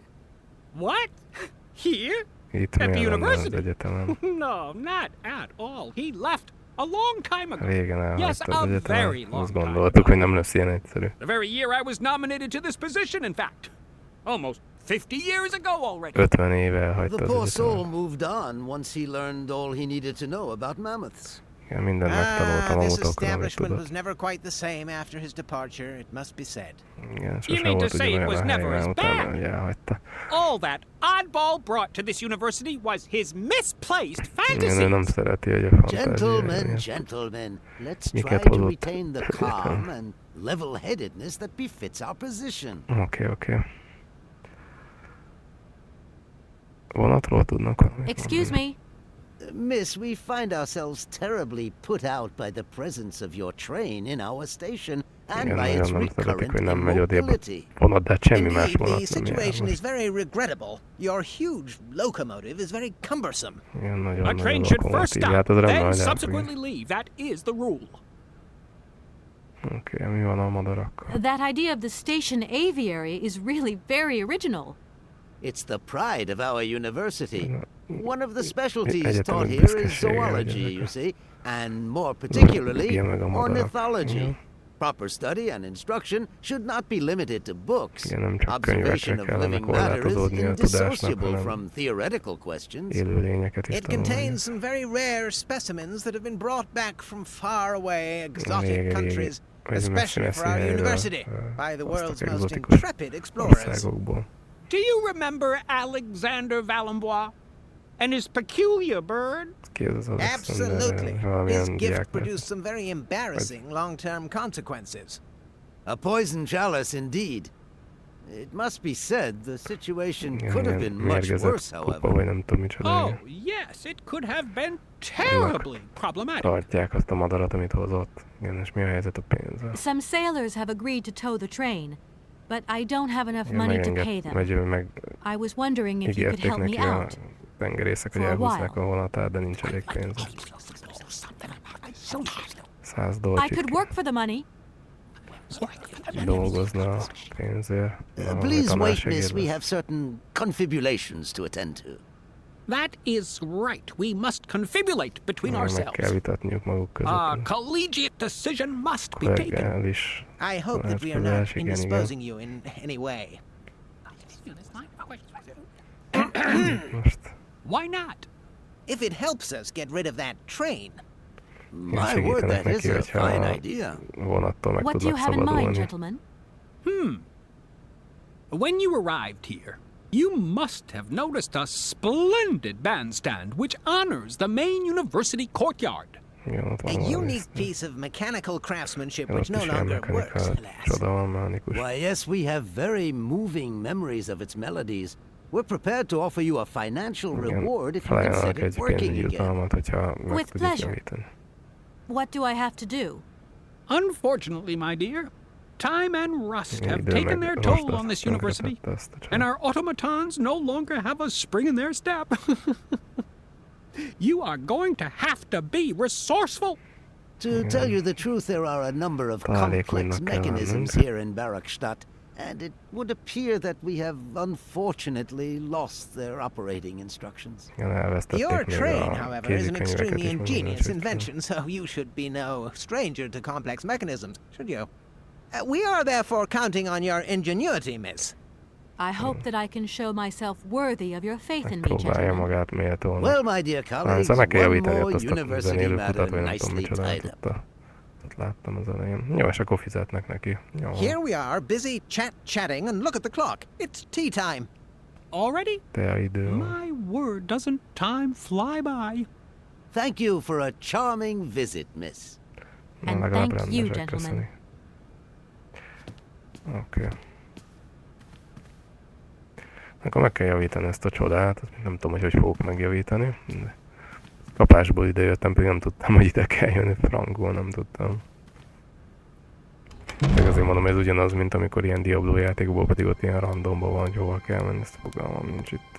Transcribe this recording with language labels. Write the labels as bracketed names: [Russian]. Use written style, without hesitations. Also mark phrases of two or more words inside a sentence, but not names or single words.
[English] What? Here? At the university? No, not at all. He left a long time ago. Yes, a very long time ago. The very year I was nominated to this position, in fact. Almost 50 years ago already. [Hungarian] 50 éve elhagyta [English] The [Hungarian] az [English] poor soul [Hungarian] egyetemet. [English] moved on once he learned all he needed to know about mammoths. [Hungarian] Igen, mindent megtanultam a [English] This [Hungarian] mutatokról, amit [English] establishment [Hungarian] tudott. [English] was never quite the same after his departure, it must be said. [Hungarian] Igen, [English] You [Hungarian] sose [English] mean to [Hungarian] volt [English] say it [Hungarian] ugyanolyan [English] was [Hungarian] a [English] never [Hungarian] helyen, [English] as [Hungarian] utána, [English] bad? [Hungarian] hogy elhagyta. [English] All that oddball brought to this university was his misplaced [Hungarian] Igen, ő nem [English] fantasies. [Hungarian] szereti, hogy a fantáziája. [English] Gentlemen, let's [Hungarian] Miket [English] try to [Hungarian] hozott? [English] retain the calm and level-headedness that befits our position. [Hungarian] Oké. Vonatról tudnak valamit [English] Excuse [Hungarian] mondani? [English] me. Miss, we find ourselves terribly put out by the presence of your train in our station and [Hungarian] Igen, [English] by its [Hungarian] nagyon nem szeretik, [English] recurrent [Hungarian] hogy nem megy odébb a [English] immobility. [Hungarian] vonat, de hát semmi más [English] Indeed, [Hungarian] vonat [English] the [Hungarian] nem jár [English] situation is [Hungarian] most. [English] very regrettable. Your huge locomotive is very cumbersome. [Hungarian] Igen, [English] A [Hungarian] nagyon [English] train should first [Hungarian] lokomotív. [English] stop, [Hungarian] Hát az rendben, [English] then [Hungarian] hogy [English] subsequently leave. That is the rule. [Hungarian] Oké, mi van a madarakkal? [English] That idea of the station aviary is really very original. It's the pride of our university. One of the specialties [Hungarian] egyetemek [English] taught here is [Hungarian] büszkesége, hogy [English] zoology, [Hungarian] ezek [English] you [Hungarian] a- [English] see, and more particularly, [Hungarian] Igen, meg a madarak. [English] ornithology. [Hungarian] Igen. [English] Proper study and instruction should not be limited to books. [Hungarian] Igen, nem csak [English] Observation [Hungarian] könyvekre [English] of [Hungarian] kellene [English] living matter is [Hungarian] korlátozódni a tudásnak, [English] indissociable [Hungarian] hanem [English] from theoretical questions. [Hungarian] élőlényeket is [English] It [Hungarian] tanulni. [English] contains some very rare specimens that have been brought back from far away exotic [Hungarian] Régi- [English] countries, [Hungarian] vagy [English] especially for our [Hungarian] messzi helyről, [English] university, by the world's [Hungarian] hoztak [English] most [Hungarian] egzotikus [English] intrepid explorers. [Hungarian] országokból. [English] Do you remember Alexander Valenbois and his peculiar bird? [Hungarian] Ki ez az Alexander? [English] Absolutely. His [Hungarian] Valamilyen [English] gift [Hungarian] diák [English] produced some very embarrassing long-term consequences. A poison chalice indeed. It must be said the situation [Hungarian] Igen, [English] could have [Hungarian] ilyen [English] been much [Hungarian] mérgezett [English] worse, [Hungarian] kupa, [English] however. [Hungarian] vagy nem tudom micsoda. [English] Oh, [Hungarian] igen. [English] yes, it could have been terribly problematic. [Hungarian] Tartják azt a madarat, amit hozott. Igen, és mi a helyzet a pénzzel? [English] Some sailors have agreed to tow the train, but I don't have enough [Hungarian] Igen, [English] money to pay them. I was wondering if you could [Hungarian] ígérték [English] help me [Hungarian] neki a [English] out. [Hungarian] tengerészek, hogy [English] For a [Hungarian] elhúzzák a [English] while. [Hungarian] vonatát, de nincs elég pénz. [English] $100 I could work for the money. [Hungarian] dolgozna a pénzért. [English] Please wait, miss. We have certain confibulations to attend to. That is right. We must confibulate between [Hungarian] Meg kell [English] ourselves. [Hungarian] vitatniuk maguk [English] A [Hungarian] között. [English] collegiate decision must be taken. [Hungarian] Kollegális [English] I hope that we are not [Hungarian] tanácskozás, igen, igen. [English] indisposing you in any way. [Hungarian] Most [English] Why not? If it helps us get rid of that train. My word, [Hungarian] segítenek [English] that is [Hungarian] neki, [English] a [Hungarian] hogyha [English] fine [Hungarian] a [English] idea. [Hungarian] vonattól meg [English] What do you [Hungarian] tudnak [English] have in mind, [Hungarian] szabadulni. [English] gentlemen? When you arrived here, you must have noticed a splendid bandstand which honors the main university courtyard. [Hungarian] Igen, ott [English] A [Hungarian] van valami [English] unique piece of mechanical craftsmanship which [Hungarian] ott [English] no [Hungarian] is ilyen [English] longer works, [Hungarian] mechanika, [English] alas. [Hungarian] csoda van, mechanikus. [English] Why, yes, we have very moving memories of its melodies. We're prepared to offer you a financial reward if you can [Hungarian] Felajánlanak [English] set it [Hungarian] egy [English] working [Hungarian] pénzügyi [English] again. [Hungarian] jutalmat, hogyha meg [English] With [Hungarian] tudjuk [English] pleasure. [Hungarian] javítani. [English] What do I have to do? Unfortunately, my dear, time and rust [Hungarian] Igen, [English] have [Hungarian] idő [English] taken [Hungarian] meg [English] their [Hungarian] rost [English] toll on [Hungarian] azt [English] this university, [Hungarian] tönkretette azt a [English] and [Hungarian] család. [English] our automatons no longer have a spring in their step. You are going to have to be resourceful. To tell you the truth, there are a number of complex [Hungarian] Találékonynak kell [English] mechanisms [Hungarian] lennünk. [English] here in Barakstadt, and it would appear that we have unfortunately lost their operating instructions. [Hungarian] Igen, elvesztették [English] Your [Hungarian] még [English] train, [Hungarian] a [English] however, is an [Hungarian] kézikönyveket [English] extremely [Hungarian] is, meg [English] ingenious [Hungarian] mindent, [English] invention, so you should be no stranger to complex mechanisms, should you? We are therefore counting on your ingenuity, miss. I hope that I can show myself worthy of your faith in me, [Hungarian] Próbálja [English] gentlemen. [Hungarian] magát méltónak. [English] Well, my dear colleagues, [Hungarian] Szóval meg kell [English] one [Hungarian] javítani [English] more [Hungarian] ott azt a [English] university [Hungarian] zenélő [English] matter [Hungarian] kutat, vagy nem tudom [English] nicely [Hungarian] micsoda, [English] tied up. [Hungarian] ott láttam az elején. Jó, és akkor fizetnek neki. Jó. [English] Here we are, busy chatting, and look at the clock. It's tea time. Already? [Hungarian] Te idő. [English] My word, doesn't time fly by? Thank you for a charming visit, miss. [Hungarian] Na, [English] And [Hungarian] legalább [English] thank you, [Hungarian] rendesek, [English] gentlemen. [Hungarian] köszöni. Oké. Akkor meg kell javítani ezt a csodát, azt nem tudom, hogy fogok megjavítani. De kapásból idejöttem, pedig nem tudtam, hogy ide kell jönni, frankból nem tudtam. Meg azért mondom, ez ugyanaz, mint amikor ilyen Diablo játékból, pedig ott ilyen randomban van, hogy hova kell menni, ezt fogalmam nincs itt.